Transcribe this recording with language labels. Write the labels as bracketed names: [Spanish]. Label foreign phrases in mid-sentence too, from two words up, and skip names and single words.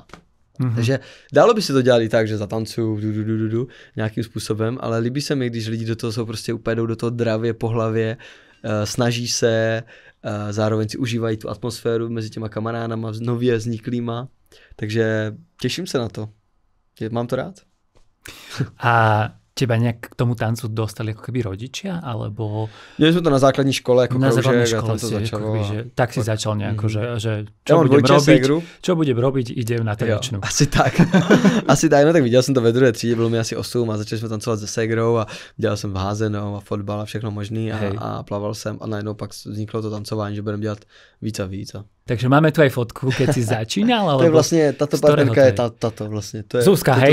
[Czech] Takže dalo by se to dělat i tak, že zatancuju nějakým způsobem, ale líbí se mi, když lidi do toho jsou prostě úplně jdou do toho dravě, po hlavě, snaží se, zároveň si užívají tu atmosféru mezi těma kamarádama, nově vzniklýma. Takže těším se na to. Mám to rád. [Slovak] A teba nejak k tomu tancu dostali ako keby rodičia, alebo... [Czech] Měli jsme to na základní škole, jako na základní kroužek, škole a tam to začalo. [Slovak] Akoby, že, tak si začal nejako, že čo budem robiť, idem na tanečnú. Asi tak, [Czech] no tak viděl jsem to ve druhé třídě, bylo mi asi 8 a začali jsme tancovat se ségrou a dělal jsem házenou a fotbal a všechno možný a plaval jsem a najednou pak vzniklo to tancování, že budeme dělat víc a víc. [Slovak] Takže máme tu aj fotku, keď si začínal, alebo... [Czech] To je vlastně, tato partnerka je tato vlastně. To je, Zuzka, to